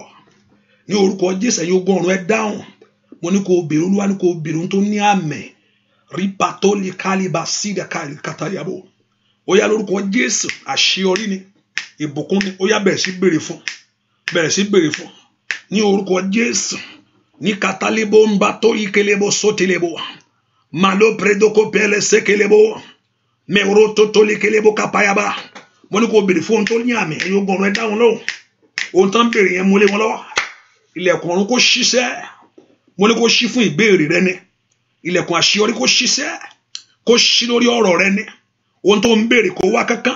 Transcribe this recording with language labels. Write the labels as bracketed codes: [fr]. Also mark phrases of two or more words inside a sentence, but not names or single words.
[yo] Ní orúkọ Jésù ẹ̀yin ogun ọ̀run ẹ dáhùn. Mo ní kó béèrè, Olúwa ní kó béèrè ohun tó ní àmì. Ripatoli kaliba sida kali katayabo. Ó yá lórúkọ Jésù, àṣeyọrí ni, ìbùkún ni, ó yá bẹ̀rẹ̀ sí béèrè fún. Bẹ̀rẹ̀ sí béèrè fún. Ní orúkọ Jésù. Ní katalebo mbato ikelebo sotelebo. Malo predoko pele sekelebo. Mero totoli kelebo kapayaba. Mo ní kó béèrè fún ohun tó ní àmì. Ẹ̀yin ogun ọ̀run ẹ dáhùn lóhùn. Ohun tán béèrè yẹn múlé wọn lọ́wọ́. Ilẹ̀kùn ọ̀run kó ṣiṣẹ́. Mo ní kó ṣí fún ìbéèrè rẹ ni. Ilẹ̀kùn àṣeyọrí kó ṣiṣẹ́. Kó ṣí lórí ọ̀rọ̀ rẹ ni. Ohun tó ń béèrè kó wá kankan.